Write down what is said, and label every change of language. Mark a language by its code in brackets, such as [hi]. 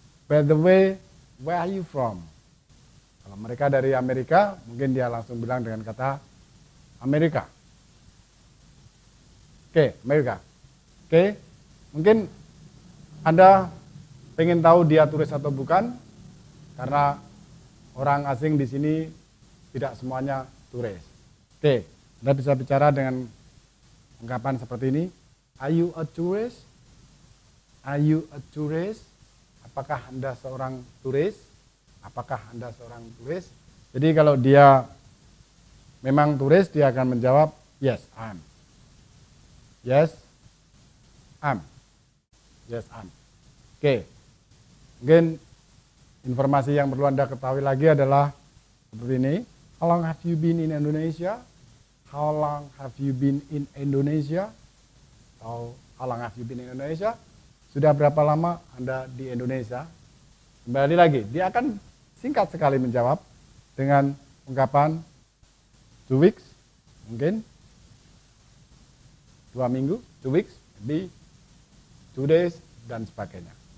[en] By the way, where are you from? [id] Kalau mereka dari Amerika, mungkin dia langsung bilang dengan kata Amerika. Oke, Amerika. Oke, mungkin Anda pengen tahu dia turis atau bukan, karena orang asing di sini tidak semuanya turis. Oke, Anda bisa bicara dengan ungkapan seperti ini. [en] Are you a tourist? Are you a tourist? [id] Apakah Anda seorang turis? Apakah Anda seorang turis? Jadi kalau dia memang turis, dia akan menjawab, [en] yes, I'm. Yes, I'm. Yes, I'm. [id] Oke, mungkin informasi yang perlu Anda ketahui lagi adalah seperti ini. [en] How long have you been in Indonesia? How long have you been in Indonesia? Atau how long have you been in Indonesia? [id] Sudah berapa lama Anda di Indonesia? Kembali lagi, dia akan singkat sekali menjawab dengan ungkapan 2 weeks, mungkin 2 minggu, [en] 2 weeks, maybe 2 days, [id] dan sebagainya.